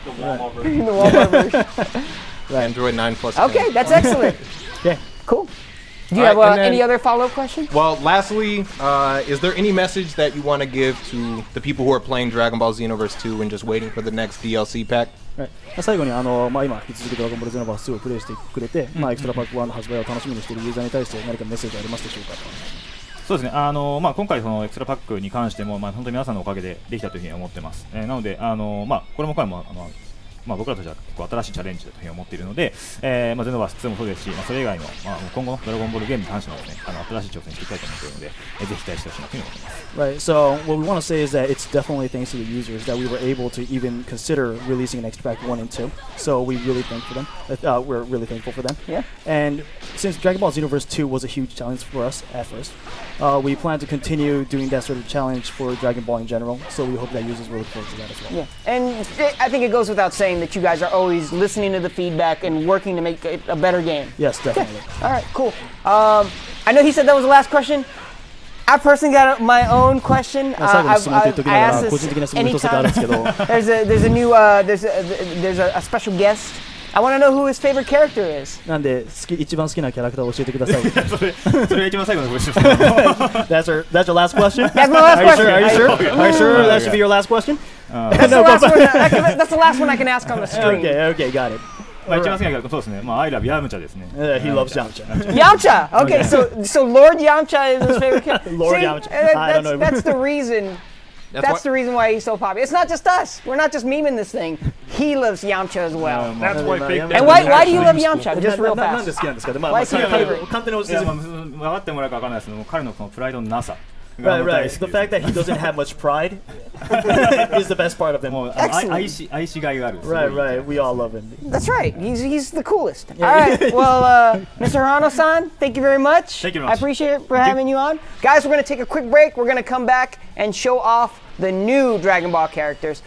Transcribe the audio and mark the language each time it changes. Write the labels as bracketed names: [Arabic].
[English] The Walmart version. Android 9 Plus. Okay, that's excellent. Yeah. Cool. Do you All have right, and then- any other follow-up question? Well, lastly, is there any message that you want to give to the people who are playing Dragon Ball Xenoverse 2 and just waiting for the next DLC pack? [Japanese] 最後に今引き続きドラゴンボールゼノバース2をプレイしてくれて、エクストラパック1の発売を楽しみにしているユーザーに対して何かメッセージありますでしょうか。そうですね。今回そのエクストラパックに関しても本当に皆さんのおかげでできたというふうに思ってます。なのでこれも僕らとしては結構新しいチャレンジだというふうに思っているので、ゼノバース2もそうですし、それ以外の今後のドラゴンボールゲームに関してもですね、新しい挑戦していきたいと思っているので、ぜひ期待してほしいなというふうに思っています。 [English] Right. So what we want to say is that it's definitely thanks to the users that we were able to even consider releasing an extract 1 and 2. So we really thank for them. We're really thankful for them. Yeah. And since Dragon Ball Xenoverse 2 was a huge challenge for us at first, we plan to continue doing that sort of challenge for Dragon Ball in general. So we hope that users will look forward to that as well. Yeah, and I think it goes without saying that you guys are always listening to the feedback and working to make it a better game. Yes, definitely. All right, cool. I know he said that was the last question. I personally got my own question. I asked this anytime. There's a new there's a special guest. I want to know who his favorite character is. [Japanese] なんで一番好きなキャラクターを教えてください。それが一番最後のご質問。 [English] That's your last question? That's my last question. Are you sure? Are you sure that should be your last question? That's the last one. That's the last one I can ask on the stream. Okay, got it. [Japanese] 一番好きなキャラクターそうですね。 [English] I love [Japanese] ヤムチャですね。 [English] He loves Yamcha. Yamcha. Okay, so Lord Yamcha is his favorite character. Lord See, Yamcha. I don't know. That's the reason. That's the reason why he's so popular. It's not just us. We're not just memeing this thing. He loves Yamcha as well. That's why Big And why do you love Yamcha? Just real [Japanese] なん [English] fast. [Japanese] で好きなんですか。 [English] Why is he your favorite? [Japanese] 簡単に教えて。分かってもらうか分からないですけど、彼のこのプライドのなさ。 [English] Right. The fact that he doesn't have much pride is the best part of him. [Japanese] 愛しがいがある。 [English] Right. We all love him. That's right. He's the coolest. All right. Well, Mr. Hirano-san, thank you very much. Thank you very I much. appreciate it for having you on. Guys, we're going to take a quick break. We're going to come back and show off the new Dragon Ball characters.